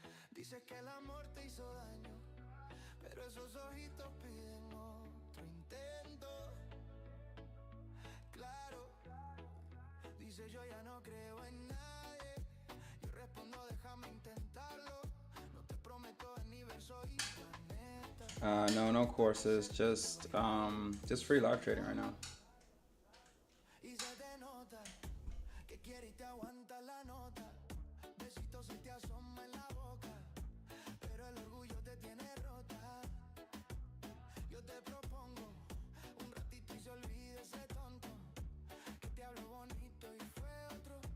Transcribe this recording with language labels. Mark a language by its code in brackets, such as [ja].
[es] Dices que el amor te hizo daño, pero esos ojitos piden otro intento. Claro, dice yo ya no creo en nadie. Yo respondo déjame intentarlo. No te prometo universo y planeta. [en] No, no courses, just free live trading right now. [es] Y se te nota que quiere y te aguanta la nota. Besitos se te asoma en la boca, pero el orgullo te tiene rota. Yo te propongo un ratito y se olvide ese tonto que te habló bonito y fue otro.